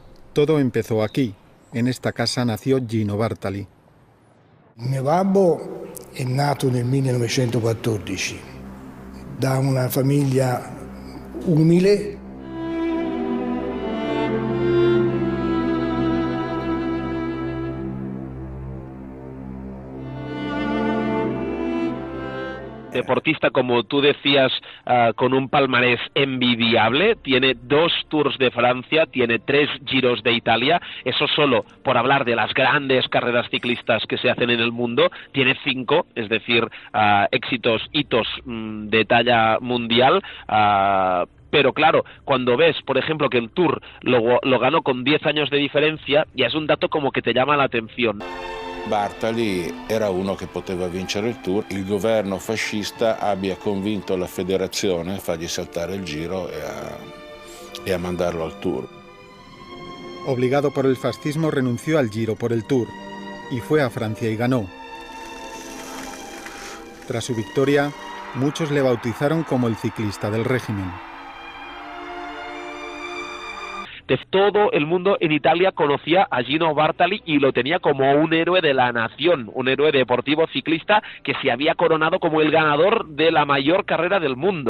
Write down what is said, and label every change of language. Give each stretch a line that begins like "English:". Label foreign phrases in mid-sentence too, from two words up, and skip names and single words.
Spanish: Todo empezó aquí. En esta casa nació Gino Bartali.
Italian: Mio babbo è nato nel 1914 da una famiglia umile.
Spanish: Deportista, como tú decías, con un palmarés envidiable, tiene 2 Tours de Francia, tiene 3 Giros de Italia, eso solo por hablar de las grandes carreras ciclistas que se hacen en el mundo, tiene 5, es decir, hitos de talla mundial. Pero claro, cuando ves, por ejemplo, que el Tour lo ganó con 10 años de diferencia, ya es un dato como que te llama la atención.
Italian: Bartali era uno che poteva vincere il Tour, il governo fascista abbia convinto la federazione a fargli saltare il Giro e a mandarlo al Tour.
Spanish: Obligado por el fascismo, renunció al Giro por el Tour y fue a Francia y ganó. Tras su victoria, muchos le bautizaron como el ciclista del régimen. De todo el mundo en Italia conocía a Gino Bartali y lo tenía como un héroe de la nación, un héroe deportivo ciclista que se había coronado como el ganador de la mayor carrera del mundo.